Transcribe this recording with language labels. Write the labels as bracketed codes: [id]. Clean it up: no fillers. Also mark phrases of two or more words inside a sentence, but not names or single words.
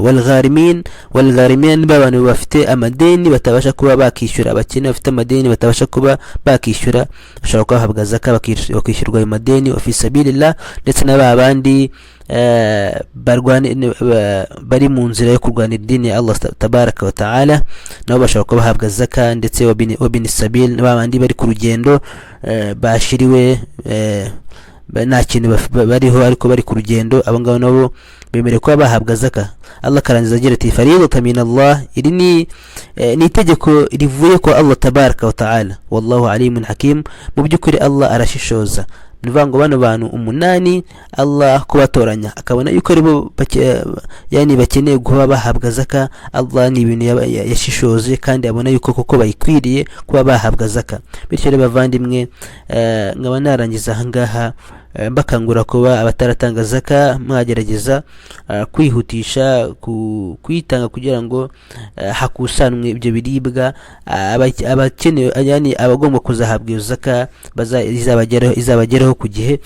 [rw] Walgharimin b'abantu bafite amadeni batabasha kuba bakishyura, abakene bafite amadeni batabasha kuba bakishyura, bashobora kubahabwa zaka bakishyurwa ayo madeni [ar] وفي سبيل الله. [rw] Ndetse n'abandi bari mu nzira yo kurwanira idini ya [ar] الله تبارك وتعالى, [rw] nabo bashobora kuba bahabwa zaka. Ndetse [ar] وابن السبيل [rw] n'abandi bari ku rugendo bashiriwe nta kintu bariho ariko bari ku rugendo, abo ngabo nabo bemerewe kuba bahabwa zaka. Allah karangiza agira ati [ar] فريضة من الله, [rw] iri ni itegeko rivuye kwa [ar] الله تبارك وتعالى والله عليم حكيم. [rw] Mu by'ukuri Allah arashishoza. Nivuga ngo bano bantu umunani Allah kubatoranya akabona yuko aribo yani bakeneye kuba bahabwa zaka, Allah ni ibintu yashishoze kandi abona yuko koko bayikwiriye kuba bahabwa zaka. Bityo rero bavandimwe, nkaba narangiza ahangaha mbakangura kuba abataratanga zaka mwagerageza kwihutisha kuyitanga kugira ngo hakusanwe ibyo biribwa abakeneye, yani abagomba kuzahabwa iyo zaka izabageraho ku gihe.